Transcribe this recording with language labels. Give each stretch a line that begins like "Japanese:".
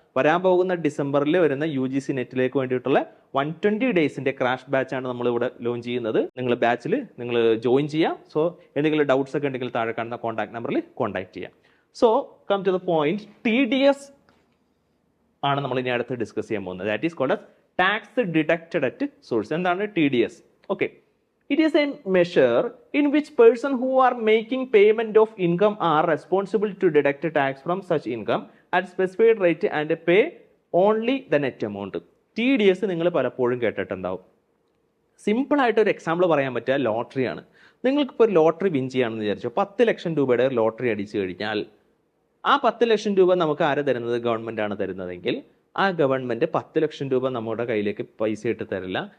Malayalam: വരാൻ പോകുന്ന ഡിസംബറിൽ വരുന്ന UGC നെറ്റിലേക്ക് വേണ്ടിയിട്ടുള്ള 120 ഡേയ്സിന്റെ ക്രാഷ് ബാച്ചാണ് നമ്മൾ ഇവിടെ ലോഞ്ച് ചെയ്യുന്നത്. നിങ്ങൾ ബാച്ചിൽ നിങ്ങൾ ജോയിൻ ചെയ്യാം. സോ എന്തെങ്കിലും ഡൗട്ട്സ് ഒക്കെ ഉണ്ടെങ്കിൽ താഴെ കാണുന്ന കോൺടാക്ട് നമ്പറിൽ കോൺടാക്ട് ചെയ്യാം.
English: so come to the point,
Malayalam: TDS ആണ് നമ്മൾ ഇനി അടുത്ത് ഡിസ്കസ് ചെയ്യാൻ പോകുന്നത്.
English: That is called tax deducted at source.
Malayalam: എന്താണ് TDS?
English: Okay, it is a measure in which person who are making payment of income are responsible to deduct tax from such income at specified rate and pay only the net amount.
Malayalam: TDS നിങ്ങൾ പലപ്പോഴും കേട്ടിട്ടുണ്ടാവും. Simple ആയിട്ട് ഒരു example പറയാൻ പറ്റുക ലോട്ടറിയാണ്. നിങ്ങൾക്കിപ്പോൾ ഒരു lottery win ചെയ്യാണെന്ന് വിചാരിച്ചു, 10 ലക്ഷം രൂപയുടെ ലോട്ടറി അടിച്ചു കഴിഞ്ഞാൽ ആ 10 ലക്ഷം രൂപ നമുക്ക് ആര് തരുന്നത്? ഗവൺമെന്റ് ആണ് തരുന്നതെങ്കിൽ ആ ഗവൺമെന്റ് 10 ലക്ഷം രൂപ നമ്മുടെ കയ്യിലേക്ക് പൈസ ഇട്ട് തരില്ല.